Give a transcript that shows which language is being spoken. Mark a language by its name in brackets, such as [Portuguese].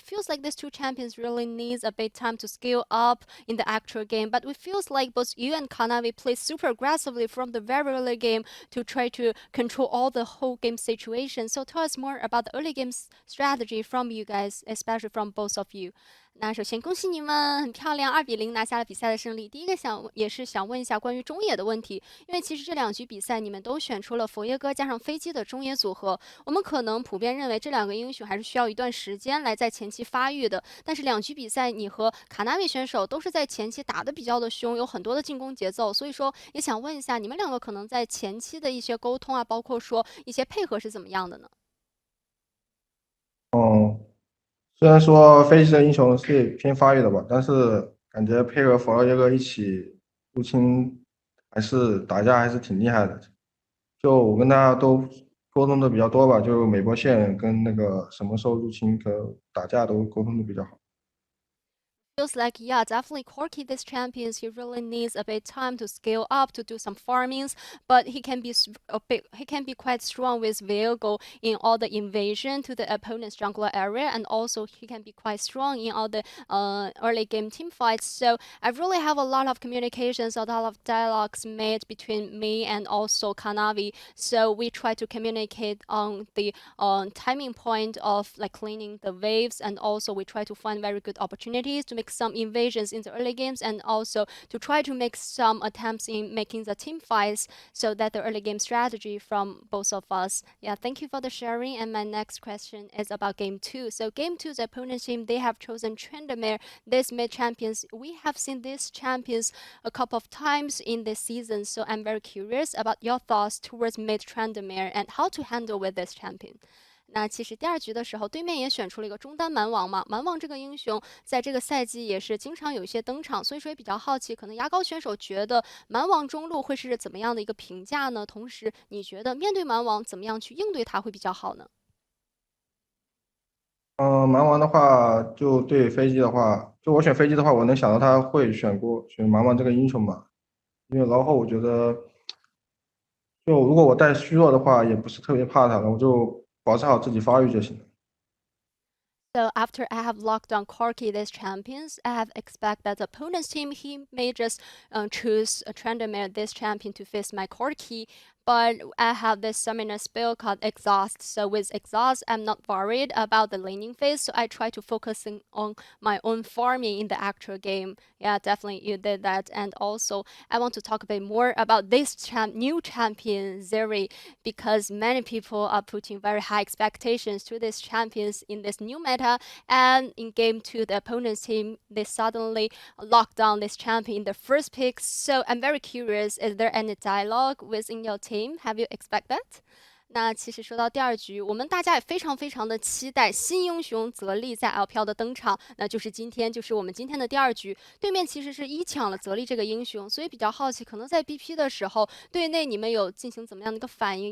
[English] It feels like these two champions really needs a bit time to scale up in the actual game, but it feels like both you and Kanavi play super aggressively from the very early game to try to control all the whole game situation. So tell us more about the early game strategy from you guys, especially from both of you. [Chinese] 那首先恭喜你们很漂亮2-0拿下了比赛的胜利。第一个也是想问一下关于中野的问题，因为其实这两局比赛你们都选出了佛耶哥加上飞机的中野组合，我们可能普遍认为这两个英雄还是需要一段时间来在前期发育的，但是两局比赛你和卡纳米选手都是在前期打得比较的凶，有很多的进攻节奏，所以说也想问一下你们两个可能在前期的一些沟通啊，包括说一些配合是怎么样的呢？虽然说飞机的英雄是偏发育的吧，但是感觉配合佛耶哥一起入侵，还是打架还是挺厉害的。就我跟他都沟通的比较多吧，就美国线跟那个什么时候入侵和打架都沟通的比较好。 [English] Feels like, yeah, definitely Corki, this champions, he really needs a bit time to scale up, to do some farmings, but he can be quite strong with Viego in all the invasion to the opponent's jungler area, and also he can be quite strong in all the early game team fights. So I really have a lot of communications, a lot of dialogues made between me and also Kanavi. So we try to communicate on the timing point of like cleaning the waves, and also we try to find very good opportunities to make some invasions in the early games, and also to try to make some attempts in making the team fights, so that the early game strategy from both of us. Yeah, thank you for the sharing. And my next question is about game 2. So game 2, the opponent team, they have chosen Tryndamere, this mid champions. We have seen these champions a couple of times in this season, so I'm very curious about your thoughts towards mid Tryndamere and how to handle with this champion. [Chinese] 那其实第2局的时候，对面也选出了一个中单蛮王嘛。蛮王这个英雄在这个赛季也是经常有一些登场，所以说也比较好奇，可能牙膏选手觉得蛮王中路会是怎么样的一个评价呢？同时，你觉得面对蛮王怎么样去应对它会比较好呢？蛮王的话，就对飞机的话，就我选飞机的话，我能想到他会选蛮王这个英雄嘛，因为然后我觉得，就如果我带虚弱的话，也不是特别怕他的，我就保持好自己发育就行了。 [English] So after I have locked down Corki this champions, I have expect that the opponent's team he may just choose a Trendemir this champion to face my Corki. But I have this summoner spell called Exhaust. So with Exhaust, I'm not worried about the laning phase. So I try to focus on my own farming in the actual game. Yeah, definitely you did that. And also, I want to talk a bit more about this new champion, Zeri, because many people are putting very high expectations to these champions in this new meta. And in game 2, the opponent's team, they suddenly locked down this champion in the first pick. So I'm very curious, is there any dialogue within your team? Have you expect that? [Chinese] 那其实说到第2局，我们大家也非常的期待新英雄泽立在 LPL 的登场，那就是我们今天的第2局。对面其实是抢了泽立这个英雄，所以比较好奇，可能在 BP 的时候，队内你们有进行怎么样的一个反应？